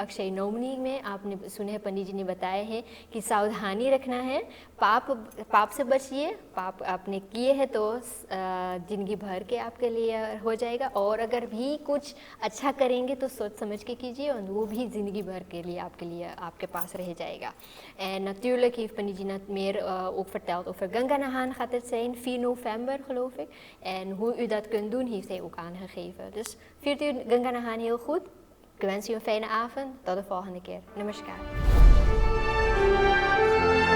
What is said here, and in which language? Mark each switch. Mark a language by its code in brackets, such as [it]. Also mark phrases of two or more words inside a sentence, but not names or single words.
[hi] अक्षय नवमी में आपने सुने हैं, पंडित जी ने बताए हैं कि सावधानी रखना है, पाप से बचिए। पाप आपने किए हैं तो जिंदगी भर के आपके लिए हो जाएगा, और अगर भी कुछ अच्छा करेंगे तो सोच समझ के कीजिए और वो भी ज़िंदगी भर के लिए आपके पास रह जाएगा। [nl] En natuurlijk heeft Panit जी meer ook verteld over Ganga Nahan gaat het zijn, 4 november geloof ik. En hoe u dat kunt doen heeft hij ook aangegeven. Dus viert u Ganga Nahan heel goed. Ik wens u een fijne avond. Tot de volgende keer.